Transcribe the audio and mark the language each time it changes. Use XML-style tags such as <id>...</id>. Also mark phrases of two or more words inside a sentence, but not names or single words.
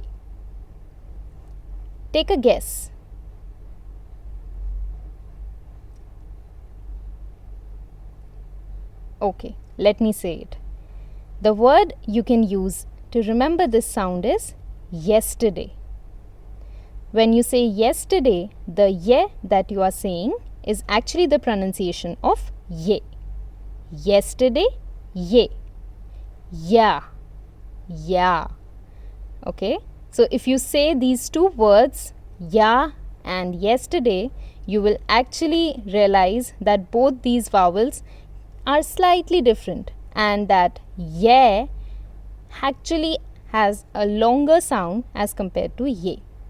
<en>Take a guess. Okay, let me say it. The word you can use to remember this sound is yesterday. When you say yesterday, the ye that you are saying is actually the pronunciation of ye. Yesterday, ye. Ya. Ya. Okay. So if you say these two words, ya and yesterday, you will actually realize that both these vowels are slightly different, and that ye actually has a longer sound as compared to ye.</en>